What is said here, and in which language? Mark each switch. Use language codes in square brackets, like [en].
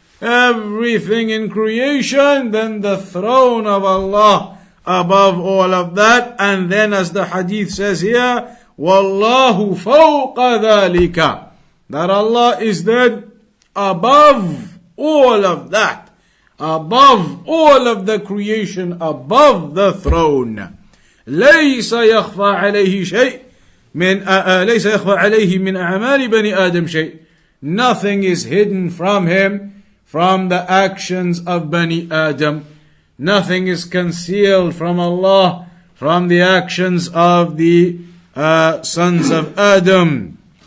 [en] Everything in creation, then the throne of Allah above all of that. And then as the hadith says here, [ar] Wallahu fawqa dhalika, [en] that Allah is then above all of that, above all of the creation, above the throne. [ar] ليس يخفى عليه شيء من ليس يخفى عليه من أعمال بني آدم شيء. [en] Nothing is hidden from him from the actions of Bani Adam. Nothing is concealed from Allah from the actions of the sons of Adam.